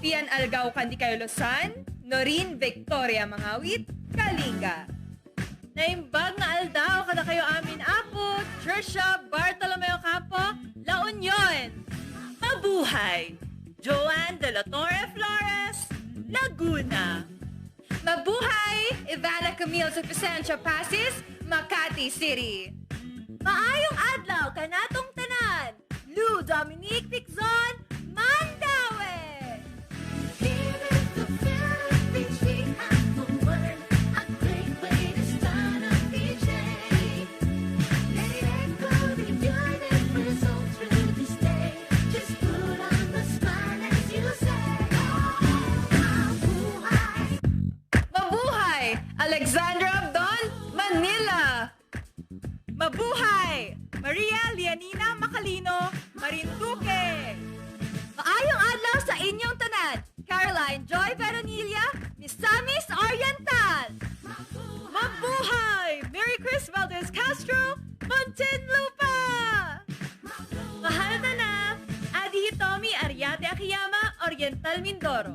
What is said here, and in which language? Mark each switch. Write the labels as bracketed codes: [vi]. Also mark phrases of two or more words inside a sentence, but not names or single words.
[tl] Algao Candicayo Luzon, Norin Victoria Mangawit, Kalinga. [ilo] Naimbag nga aldaw kada kayo amin apo, Trisha Bartolomeo Campo, La Union. [tl] Mabuhay! Joanne De La Torre Flores, Laguna. Mabuhay! Ivana Camille sa Vicencio Pasis, Makati City. [ceb] Maayong adlaw kanatong tanan, Lou Dominique Piczon, Mandaue. [en] Here in the Philippines, we have the word, a great way to start a DJ. Let it echo the universal through this day. Just put on the smile as you say, [tl] mabuhay. Mabuhay! Alexandra Abdon, Manila. Mabuhay! Maria Lianina Macalino, Marinduque. [ceb] Maayong adlaw sa inyong tanan, Caroline Joy Veronilla, Misamis Oriental. [tl] Mabuhay! Mary Chris Valdez Castro, Muntinlupa. Mahal na, Adi Hitomi Ariate Akiyama, Oriental Mindoro.